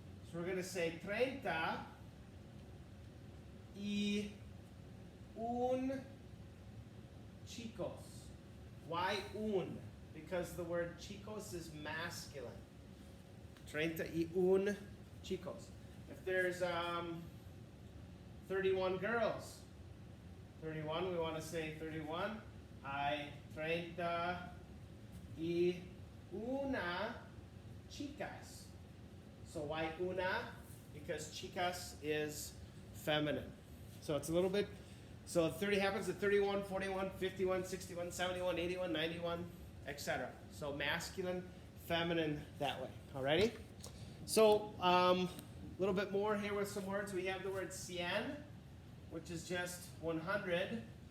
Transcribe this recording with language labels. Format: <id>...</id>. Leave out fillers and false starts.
<en>So we're going to say</en> <es>treinta y un chicos.</es> <en>Why un? Because the word chicos is masculine.</en> <es>Treinta y un chicos.</es> <en>If there's 31 girls, 31, we want to say 31.</en> <es>Hay treinta y una chicas.</es> <en>So why una? Because chicas is feminine. So it's a little bit, so 30 happens at 31, 41, 51, 61, 71, 81, 91, etc. So masculine, feminine that way. Alrighty? So a little bit more here with some words. We have the word cien, which is just 100.</en>